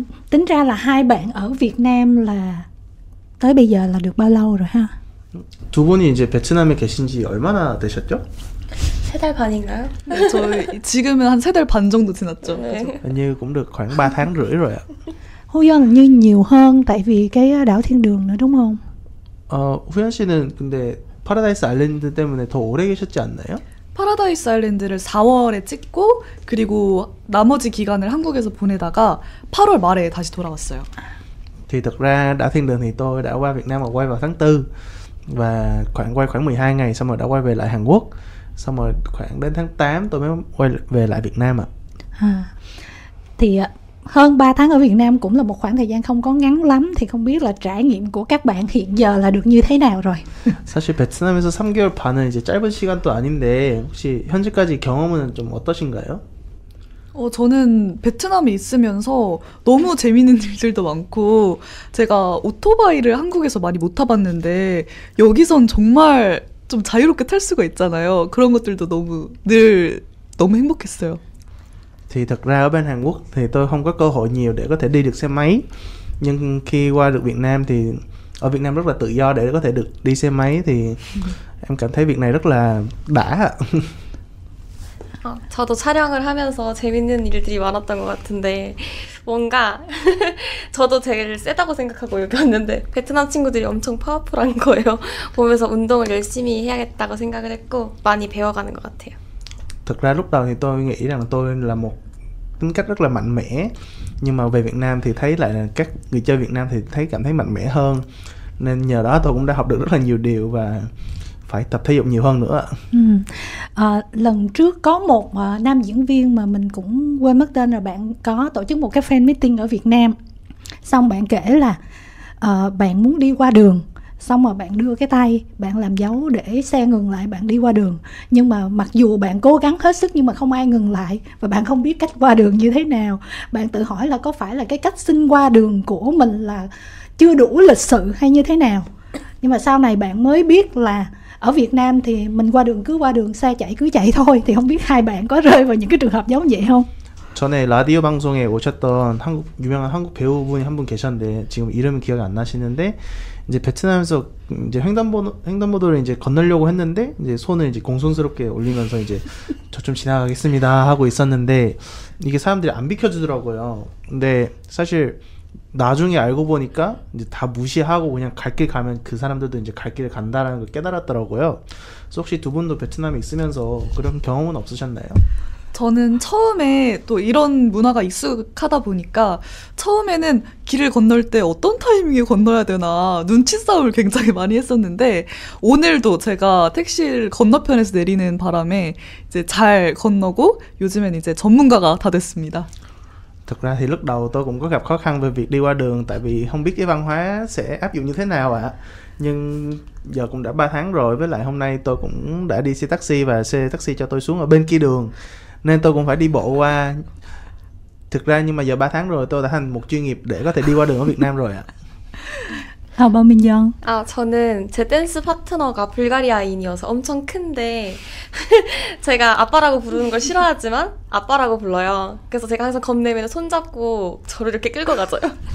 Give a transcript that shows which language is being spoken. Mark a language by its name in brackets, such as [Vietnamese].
[Vietnamese] Tính ra là hai bạn ở Việt Nam là tới bây giờ là được bao lâu rồi ha? [Korean] 두 분이 이제 베트남에 계신 지 얼마나 되셨죠? 3달 반인가요? 네, 저희 지금은 한 3달 반 정도 지났죠. 네. [Vietnamese] Hình như cũng được khoảng 3 tháng rưỡi rồi ạ. Huyeon như nhiều hơn tại vì cái đảo Thiên Đường nữa đúng không? [Korean] 후연 씨는 근데 파라다이스 아일랜드 때문에 더 오래 계셨지 않나요? 파라다이스 아일랜드를 4월에 찍고 그리고 나머지 기간을 한국에서 보내다가 8월 말에 다시 돌아왔어요. [Vietnamese] Thì thật ra đảo Thiên Đường thì tôi đã qua Việt Nam và quay vào tháng 4 và quay khoảng 12 ngày xong rồi đã quay về lại Hàn Quốc, xong rồi khoảng đến tháng 8 tôi mới quay về lại Việt Nam ạ. Thì hơn 3 tháng ở Việt Nam cũng là một khoảng thời gian không có ngắn lắm, thì không biết là trải nghiệm của các bạn hiện giờ là được như thế nào rồi? [Korean] 사실 베트남에서 3개월 반은 이제 짧은 시간도 아닌데 혹시 현재까지 경험은 좀 어떠신가요? 저는 베트남에 있으면서 너무 재밌는 일들도 많고, 제가 오토바이를 한국에서 많이 못 타봤는데 여기선 정말 좀 자유롭게 탈 수가 있잖아요. 그런 것들도 너무 행복했어요. [Vietnamese] Thì thật ra ở bên Hàn Quốc thì tôi không có cơ hội nhiều để có thể đi được xe máy, nhưng khi qua được Việt Nam thì ở Việt Nam rất là tự do để có thể được đi xe máy, thì em cảm thấy việc này rất là đã. [Korean] 저도 촬영을 하면서 재밌는 일들이 많았던 것 같은데 뭔가 저도 제일 세다고 생각하고 여기 왔는데 베트남 친구들이 엄청 파워풀한 거예요. 보면서 운동을 열심히 해야겠다고 생각을 했고 많이 배워가는 것 같아요. [Vietnamese] Thực ra lúc đầu thì tôi nghĩ rằng tôi là một tính cách rất là mạnh mẽ, nhưng mà về Việt Nam thì thấy lại là các người chơi Việt Nam thì cảm thấy mạnh mẽ hơn, nên nhờ đó tôi cũng đã học được rất là nhiều điều và phải tập thể dục nhiều hơn nữa. Lần trước có một nam diễn viên mà mình cũng quên mất tên rồi, bạn có tổ chức một cái fan meeting ở Việt Nam, xong bạn kể là bạn muốn đi qua đường, xong rồi bạn đưa cái tay bạn làm dấu để xe ngừng lại, bạn đi qua đường, nhưng mà mặc dù bạn cố gắng hết sức nhưng mà không ai ngừng lại, và bạn không biết cách qua đường như thế nào. Bạn tự hỏi là có phải là cái cách xin qua đường của mình là chưa đủ lịch sự hay như thế nào, nhưng mà sau này bạn mới biết là ở Việt Nam thì mình qua đường cứ qua đường, xe chạy cứ chạy thôi. Thì không biết hai bạn có rơi vào những cái trường hợp giống vậy không? [Korean] 전에 라디오 방송에 오셨던 유명한 한국 배우분이 한 분 계셨는데 지금 이름이 기억이 안 나시는데, 이제 베트남에서 이제 횡단보도를 이제 건너려고 했는데 이제 손을 이제 공손스럽게 올리면서 이제 저 좀 지나가겠습니다 하고 있었는데 이게 사람들이 안 비켜주더라고요. 근데 사실 나중에 알고 보니까 이제 다 무시하고 그냥 갈 길 가면 그 사람들도 이제 갈 길을 간다라는 걸 깨달았더라고요. 그래서 혹시 두 분도 베트남에 있으면서 그런 경험은 없으셨나요? 저는 처음에 또 이런 문화가 익숙하다 보니까 처음에는 길을 건널 때 어떤 타이밍에 건너야 되나 눈치 싸움을 굉장히 많이 했었는데 오늘도 제가 택시를 건너편에서 내리는 바람에 이제 잘 건너고 요즘엔 이제 전문가가 다 됐습니다. [Vietnamese] Thực ra thì lúc đầu tôi cũng có gặp khó khăn về việc đi qua đường tại vì không biết cái văn hóa sẽ áp dụng như thế nào ạ. Nhưng giờ cũng đã 3 tháng rồi, với lại hôm nay tôi cũng đã đi xe taxi và xe taxi cho tôi xuống ở bên kia đường nên tôi cũng phải đi bộ qua. Thực ra nhưng mà giờ 3 tháng rồi tôi đã thành một chuyên nghiệp để có thể đi qua đường ở Việt Nam rồi ạ. [Korean] 박민정. 저는 제 댄스 파트너가 불가리아인이어서 엄청 큰데 제가 아빠라고 부르는 걸 싫어하지만 아빠라고 불러요. 그래서 제가 항상 겁내면 손잡고 저를 이렇게 끌고 가져요.